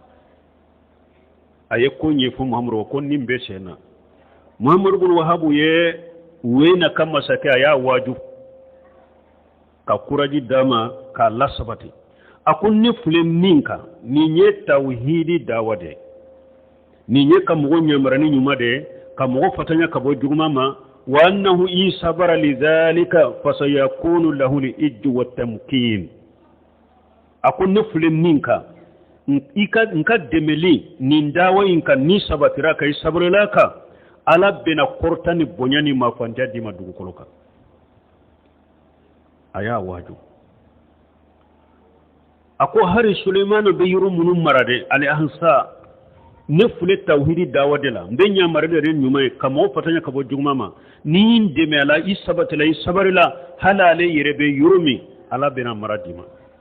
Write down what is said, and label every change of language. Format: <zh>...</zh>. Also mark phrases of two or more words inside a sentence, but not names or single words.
<bm>a ye ko ɲɛfɔ Muhamadu ko nin bɛ sen na Muhamadu bin Wahabu ye Uweyina ka masakɛ a y'a waaju ka kuraji d'a ma k'a lasabati a ko ne filɛ min kan nin ye tawhidi dawa de nin ye ka mɔgɔ ɲamarani ɲuman de ka mɔgɔ fatanya ka bɔ juguman ma</bm> <ar>وأنه إن صبر لذلك فسيكون له العز والتمكين</ar> <bm>a ko ne filɛ min kan n ka dɛmɛli nin dawa in kan ni sabatira ka i sabarila kan ala bɛna kɔrɔta ni bonya ni mafanja di ma dugukolo kan a y'a waaju a ko hari Sulemanu bɛ yɔrɔ minnu mara dɛ Al-Ahsa ne filɛ tawhidi dawa de la n bɛ ɲamari de ɲuman ye ka mɔgɔ fatanya ka bɔ juguman ma ni n dɛmɛ a la i sabatila i sabarila hali ale yɛrɛ bɛ yɔrɔ min ala bɛna mara di ma</bm>